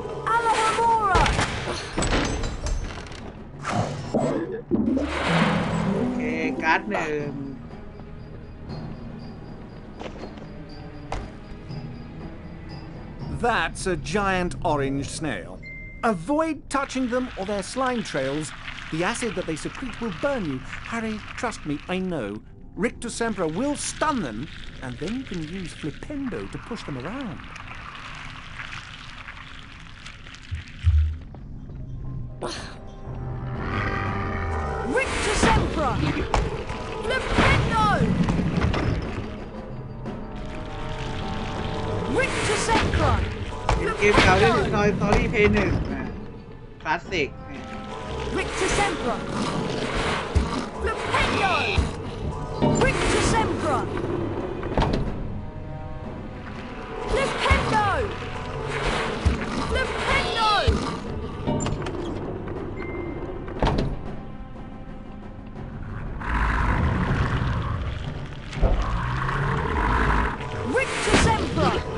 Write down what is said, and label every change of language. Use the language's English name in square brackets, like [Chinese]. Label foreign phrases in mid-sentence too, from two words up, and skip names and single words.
[English] Alohomora! [Thai] หนึ่ง [English] That's a giant orange snail. Avoid touching them or their slime trails. The acid that they secrete will burn you. Harry, trust me, I know. Rictus Sempra will stun them, and then you can use Flipendo to push them around. Rictus Sempra! Flipendo! Rictus Sempra! [Thai] เป็นเกมเก่าที่สุดในสตอรี่เพย์หนึ่งคลาสสิก [English] Rictus Sempra! Flipendo! Rictus Sempra! Flipendo! Flipendo! Rictus Sempra!